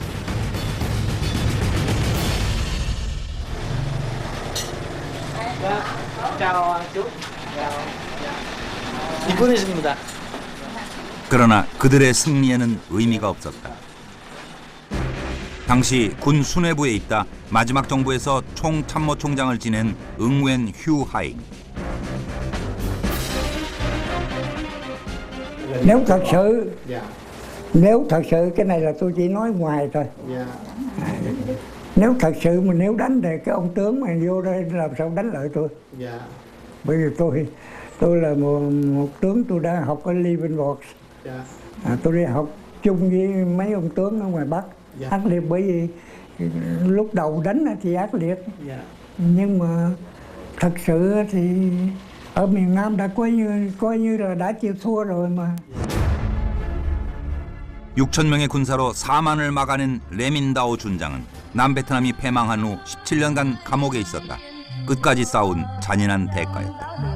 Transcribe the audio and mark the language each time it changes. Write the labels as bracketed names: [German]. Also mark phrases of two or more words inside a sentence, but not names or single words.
[Korean] 이번했습니다. 그러나 그들의 승리에는 의미가 없었다. 당시 군 수뇌부에 있다 마지막 정부에서 총참모총장을 지낸 응웬 휴 하잉. [Vietnamese] Nếu thật sự cái này là tôi chỉ nói ngoài thôi. Nếu thật sự mà nếu đánh thì cái ông tướng mà vô đây làm sao đánh lại tôi? Bởi vì tôi là một tướng, tôi đã học ở Leavenworth. Tôi đi học chung với mấy ông tướng ở ngoài Bắc. Ác liệt bởi vì lúc đầu đánh thì ác liệt. Nhưng mà thật sự thì ở miền Nam đã coi như là đã chịu thua rồi mà. [Korean] 6,000명의 군사로 4만을 막아낸 레민다오 준장은 남베트남이 패망한 후 17년간 감옥에 있었다. 끝까지 싸운 잔인한 대가였다.